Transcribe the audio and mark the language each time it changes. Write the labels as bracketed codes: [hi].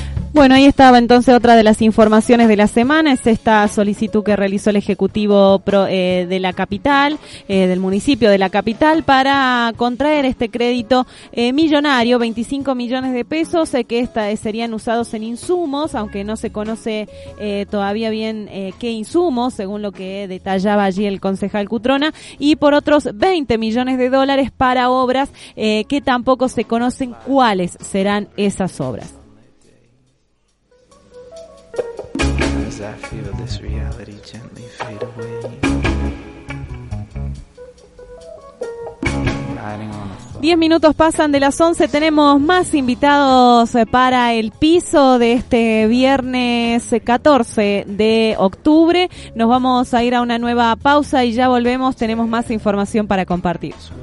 [es] Bueno, ahí estaba entonces otra de las informaciones de la semana, es esta solicitud que realizó el Ejecutivo de la capital, del municipio de la capital, para contraer este crédito millonario, 25 millones de pesos, que serían usados en insumos, aunque no se conoce todavía bien qué insumos, según lo que detallaba allí el concejal Cutrona, y por otros 20 millones de dólares para obras que tampoco se conocen cuáles serán esas obras. [en] As I feel this reality gently fade away, riding on a [es] 10 minutos pasan de las 11, tenemos más invitados para el piso de este viernes 14 de octubre. Nos vamos a ir a una nueva pausa y ya volvemos, tenemos más información para compartir.